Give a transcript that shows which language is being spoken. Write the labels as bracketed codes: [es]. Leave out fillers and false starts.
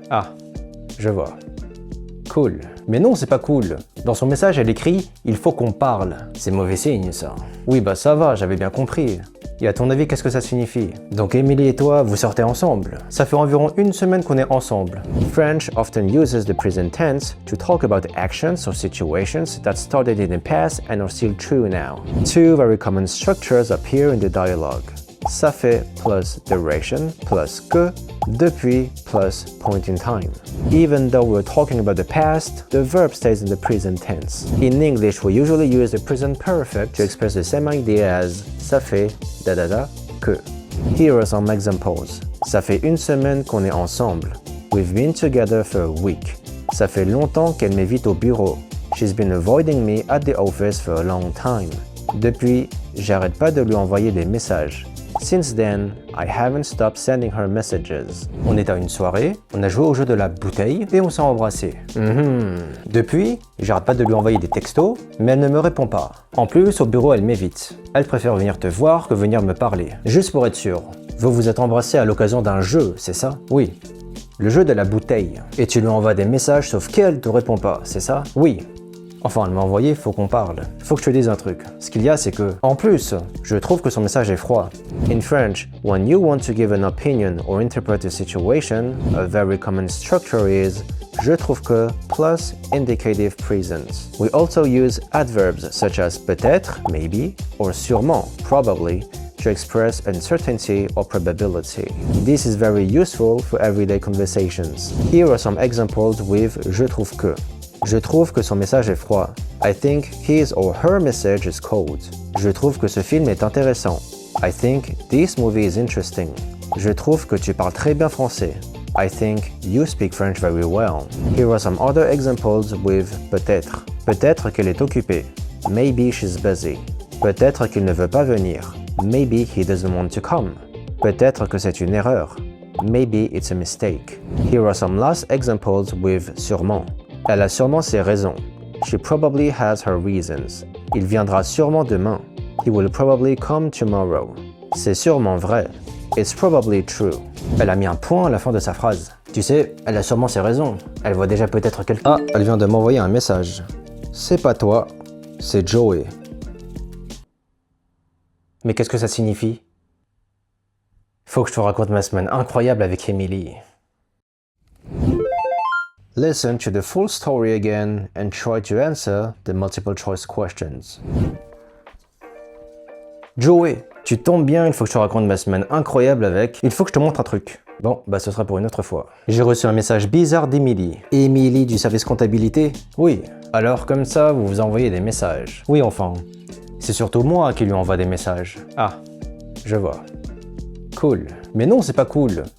[fr] Ah, je vois. Cool. Mais non, c'est pas cool. Dans son message, elle écrit « Il faut qu'on parle ». C'est mauvais signe, ça. Oui, bah ça va, j'avais bien compris. Et à ton avis, qu'est-ce que ça signifie? Donc Emily et toi, vous sortez ensemble. Ça fait environ une semaine qu'on est ensemble. [en] French often uses the present tense to talk about actions or situations that started in the past and are still true now. Two very common structures appear in the dialogue. [fr] Ça fait plus duration plus que, depuis plus point in time. [en] Even though we're talking about the past, the verb stays in the present tense. In English, we usually use the present perfect to express the same idea as [fr] ça fait da da da que. [en] Here are some examples. [fr] Ça fait une semaine qu'on est ensemble. [en] We've been together for a week. [fr] Ça fait longtemps qu'elle m'évite au bureau. [en] She's been avoiding me at the office for a long time. [fr] Depuis, j'arrête pas de lui envoyer des messages. [en] Since then, I haven't stopped sending her messages. [fr] On est à une soirée, on a joué au jeu de la bouteille et on s'est embrassé. Depuis, j'arrête pas de lui envoyer des textos, mais elle ne me répond pas. En plus, au bureau, elle m'évite. Elle préfère venir te voir que venir me parler. Juste pour être sûr. Vous vous êtes embrassé à l'occasion d'un jeu, c'est ça? Oui. Le jeu de la bouteille. Et tu lui envoies des messages sauf qu'elle te répond pas, c'est ça? Oui. Enfin, elle m'a envoyé, faut qu'on parle. Faut que je te dise un truc. Ce qu'il y a, c'est que, en plus, je trouve que son message est froid. [en] In French, when you want to give an opinion or interpret a situation, a very common structure is [fr] je trouve que [en] plus indicative present. We also use adverbs such as peut-être, maybe, or sûrement, probably, to express uncertainty or probability. This is very useful for everyday conversations. Here are some examples with je trouve que. [fr] Je trouve que son message est froid. [en] I think his or her message is cold. [fr] Je trouve que ce film est intéressant. [en] I think this movie is interesting. [fr] Je trouve que tu parles très bien français. [en] I think you speak French very well. Here are some other examples with peut-être. [fr] Peut-être qu'elle est occupée. [en] Maybe she's busy. [fr] Peut-être qu'il ne veut pas venir. [en] Maybe he doesn't want to come. [fr] Peut-être que c'est une erreur. [en] Maybe it's a mistake. Here are some last examples with sûrement. [fr] Elle a sûrement ses raisons. [en] She probably has her reasons. [fr] Il viendra sûrement demain. [en] He will probably come tomorrow. [fr] C'est sûrement vrai. [en] It's probably true. [fr] Elle a mis un point à la fin de sa phrase. Tu sais, elle a sûrement ses raisons. Elle voit déjà peut-être quelqu'un. Ah, elle vient de m'envoyer un message. C'est pas toi, c'est Joey. Mais qu'est-ce que ça signifie? Faut que je te raconte ma semaine incroyable avec Emily. [en] Listen to the full story again and try to answer the multiple choice questions. [fr] Joey, tu tombes bien, il faut que je te raconte ma semaine incroyable avec... Il faut que je te montre un truc. Bon, bah ce sera pour une autre fois. J'ai reçu un message bizarre d'Emily. Emily du service comptabilité? Oui. Alors comme ça, vous vous envoyez des messages. Oui, enfin. C'est surtout moi qui lui envoie des messages. Ah, je vois. Cool. Mais non, c'est pas cool.